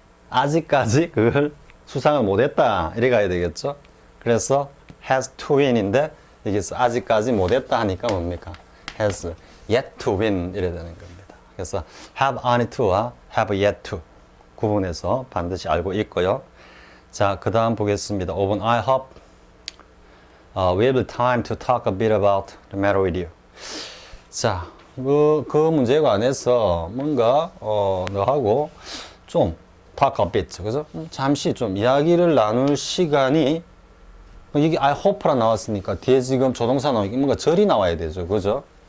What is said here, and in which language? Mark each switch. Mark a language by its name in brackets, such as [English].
[Korean] 아직까지 그걸 수상을 못했다 이래 가야 되겠죠. 그래서 has to win인데 여기서 아직까지 못했다 하니까 뭡니까? [English] has yet to win 이래 되는 겁니다. [Korean] 그래서 have only to와 have yet to 구분해서 반드시 알고 있고요. 자, 그 다음 보겠습니다. [English] 5번 I hope we have time to talk a bit about the matter with you. [Korean] 자, 그 문제에 관해서 뭔가 너하고 좀 talk a bit, 그죠? 잠시 좀 이야기를 나눌 시간이 이게 I hope라 나왔으니까 뒤에 지금 조동사 나오니까 뭔가 절이 나와야 되죠, 그죠?